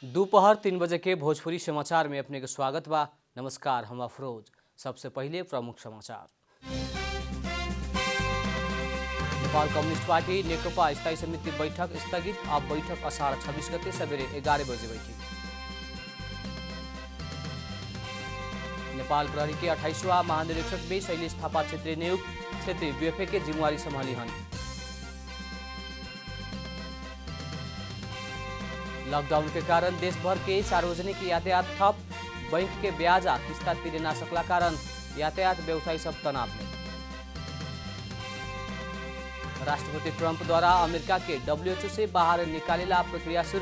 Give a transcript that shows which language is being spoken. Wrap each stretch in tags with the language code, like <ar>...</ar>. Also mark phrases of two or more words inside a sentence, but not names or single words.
<bho>दोपहर 3 बजे के भोजपुरी समाचार में अपने का स्वागत बा। नमस्कार, हम अफरोज। सबसे पहले प्रमुख समाचार। नेपाल कम्युनिस्ट पार्टी नेकपा स्थायी समिति बैठक स्थगित। अब बैठक अषाढ 26 गते सवेरे 11 बजे बैठी। नेपाल प्रहरी के 28वां महानिरीक्षक में शैलेश थापा क्षेत्रीय नियुक्त। क्षेत्रीय बीएफए के जिम्मेवारी संभाली हन। लॉकडाउन के कारण देश भर के सार्वजनिक यातायात ठप। बैंक के ब्याज आ किस्ता तिरे ना सकला कारण यातायात व्यवसायी सब तनाव में। राष्ट्रपति ट्रंप द्वारा अमेरिका के डब्ल्यूएचओ से बाहर निकालेला प्रक्रिया शुरू।</bho>